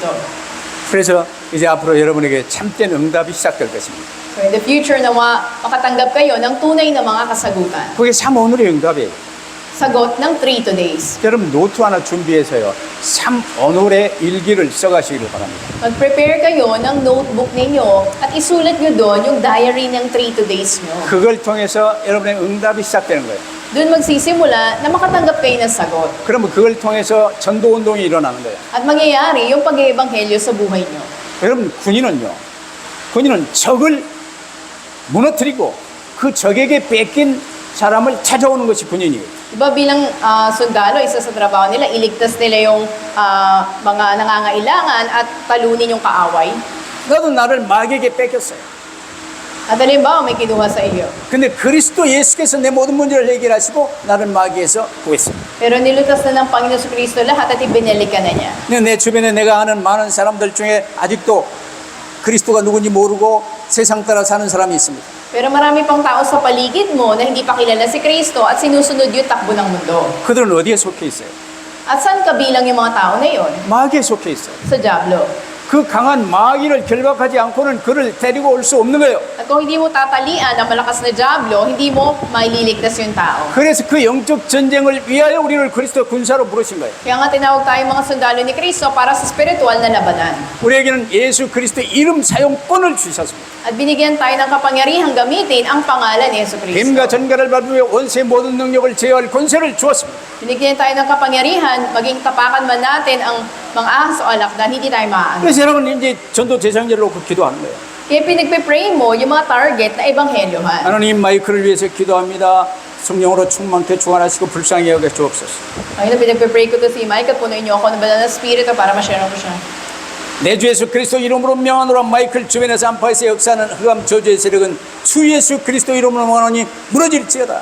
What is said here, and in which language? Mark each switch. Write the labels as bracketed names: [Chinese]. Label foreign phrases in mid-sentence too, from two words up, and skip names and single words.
[Korean] 그래서 이제 앞으로 여러분에게 참된 응답이 시작될 것입니다. [English] So in the future, [Filipino] nawa makatanggap kayo ng tunay na mga kasagutan. [Korean] 그게 참 오늘의 응답이에요. [Filipino] Sagot ng 3 today's. [Korean] 여러분 노트 하나 준비해서요. 참 오늘의 일기를 써가시기를 바랍니다. [Filipino] Mag-prepare kayo ng notebook ninyo at isulat nyo doon yung diary ng 3 today's nyo. [Korean] 그걸 통해서 여러분의 응답이 시작되는 거예요. [Filipino] Doon magsisimula na makatanggap kayo ng sagot. [Korean] 그러면 그걸 통해서 전도운동이 일어나는 거예요. [Filipino] At mangyayari yung pag-iebanghelyo sa buhay nyo. [Korean] 여러분 군인은 적을 무너뜨리고 그 적에게 뺏긴 사람을 찾아오는 것이 군인이에요. [Filipino] Diba bilang sundalo, isa sa trabaho nila, iligtas nila yung mga nangangailangan at talunin yung kaaway. [Korean] 나도 나를 마귀에게 뺏겼어요. [Filipino] At halimbawa, may kinuha sa iyo. [Korean] 근데 그리스도 예수께서 내 모든 문제를 해결하시고 나를 마귀에서 구했어요. [Filipino] Pero nilutas na ng Panginoon sa Kristo lahat at ibinalik ka na niya. [Korean] 근데 내 주변에 내가 아는 많은 사람들 중에 아직도 그리스도가 누군지 모르고 세상 따라 사는 사람이 있습니다. [Filipino] Pero marami pang tao sa paligid mo na hindi pa kilala si Kristo at sinusunod yung takbo ng mundo. [Korean] 그들은 어디에 속해 있어요? [Filipino] At saan kabilang yung mga tao na yon? [Korean] 마귀에 속해 있어요. [Filipino] Sa Diablo. [Korean] 그 강한 마귀를 결박하지 않고는 그를 데리고 올 수 없는 거예요. [Filipino] At kung hindi mo tatalian ang malakas na Diablo, hindi mo maililigtas yung tao. [Korean] 그래서 그 영적 전쟁을 위하여 우리를 그리스도 군사로 부르신 거예요. [Filipino] Kaya nga tinawag tayo mga sundalo ni Kristo para sa spiritual na labanan. [Korean] 우리에게는 예수 그리스도의 이름 사용권을 주셨습니다. [Filipino] At binigyan tayo ng kapangyarihang gamitin ang pangalan ni Yesu Cristo. [Korean] 뱀과 전갈을 밟으며 원수의 모든 능력을 제어할 권세를 주었습니다. [Filipino] Binigyan tayo ng kapangyarihan, maging tapakan man natin ang mga ahas o alakdan, hindi tayo maaano. [Korean] 그래서 여러분 이제 전도 대상자를 놓고 기도하는 거예요. [Filipino] Kaya pinagpe-pray mo yung mga target na ebanghelyohan. [Korean] 하나님 마이크를 위해서 기도합니다. 성령으로 충만케 주관하시고 불쌍히 여겨 주옵소서. [Filipino] Ngayon na pinagpe-pray ko to si Mike at punuin niyo ako ng banal na spirito para ma-share ko siya. [Korean] 내 주 예수 그리스도 이름으로 명하노라. 마이클 주변에서 안팎에서 역사하는 흑암 저주의 세력은 주 예수 그리스도 이름으로 명하노니 무너질지어다.